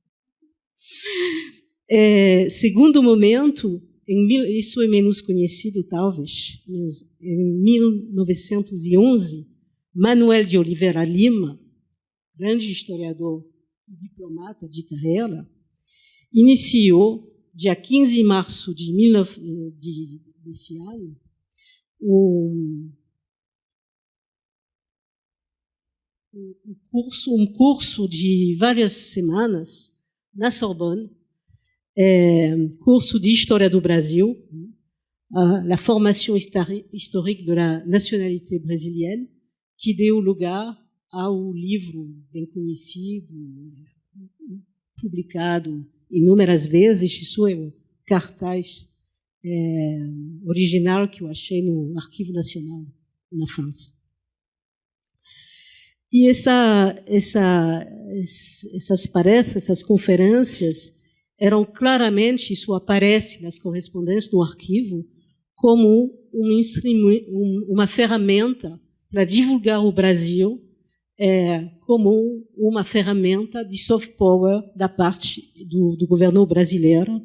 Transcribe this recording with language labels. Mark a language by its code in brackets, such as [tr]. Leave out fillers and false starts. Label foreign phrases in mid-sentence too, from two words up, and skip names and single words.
[pt] Segundo momento, isso é menos conhecido, talvez, mas em 1911, Manuel de Oliveira Lima, grande historiador e diplomata de carreira, iniciou, dia 15 de março desse ano, um curso de várias semanas na Sorbonne, curso de História do Brasil, [fr] la formation historique de la nationalité brésilienne, [pt] que deu lugar ao livro bem conhecido, publicado inúmeras vezes. Isso é um cartaz original que eu achei no Arquivo Nacional na França. E essas palestras, essas conferências eram claramente, isso aparece nas correspondências no arquivo, como uma ferramenta para divulgar o Brasil, como uma ferramenta de soft power da parte do governo brasileiro.